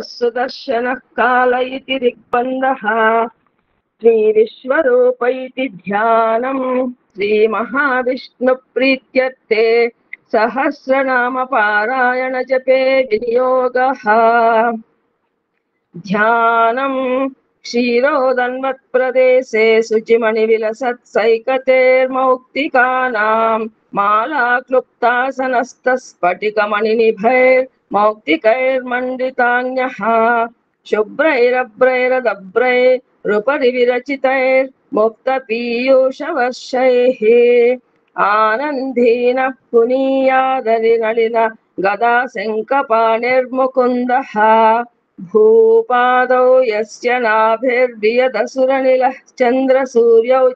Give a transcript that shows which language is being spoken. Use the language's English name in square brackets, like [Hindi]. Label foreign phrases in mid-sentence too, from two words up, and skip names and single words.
[Sanskrit] सुदर्शनः काल इति दिग्बन्धः श्री विश्वरूप इति ध्यानं श्री महाविष्णु प्रीत्यर्थे सहस्रनाम पारायण जपे विनियोगः ध्यानं क्षीरोदन्वत् प्रदेशे शुचिमणि विलसत्सैकतेर्मौक्तिकानां माला क्लुप्तासनस्त स्फटिकमणि निभैर्मौक्तिकैर्मण्डितान्यः शुभ्रैरभ्रैरदभ्रैरुपरि विरचितैर्मुक्तपीयूषवर्षैः आनन्दीनः पुनीयादरिनलिन गदा शङ्खपाणिर्मुकुन्दः भूपादौ यस्य नाभिर्वियदसुरनिलः चन्द्रसूर्यौ च